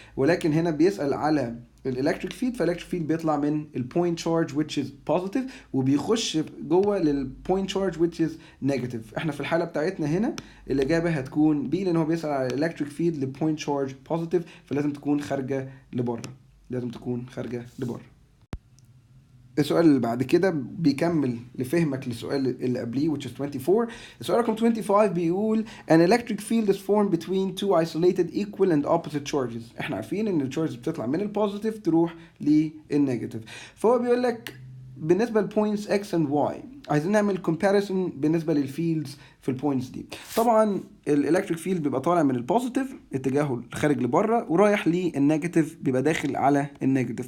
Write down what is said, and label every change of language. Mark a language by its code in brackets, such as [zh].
[ar] ولكن هنا بيسال على الالكتريك فيلد، فالالكتريك فيلد بيطلع من البوينت تشارج [en] which is positive [ar] وبيخش جوه للبوينت تشارج [en] which is negative. [ar] احنا في الحاله بتاعتنا هنا الاجابه هتكون بي، لان هو بيسال على الالكتريك فيلد لبوينت تشارج positive، فلازم تكون خارجه لبره، لازم تكون خارجه لبره. السؤال اللي بعد كده بيكمل لفهمك للسؤال اللي قبليه [en] which is 24. [ar] السؤال رقم 25 بيقول [en] an electric field is formed between two isolated equal and opposite charges. [ar] احنا عارفين ان التشارجز بتطلع من البوزيتيف تروح للنيجاتيف. فهو بيقول لك بالنسبه للبوينتس x and y عايزين نعمل comparison بالنسبه للفيلدز في البوينتس دي. طبعا الالكتريك فيلد بيبقى طالع من البوزيتيف اتجاهه خارج لبره ورايح للنيجاتيف بيبقى داخل على النيجاتيف.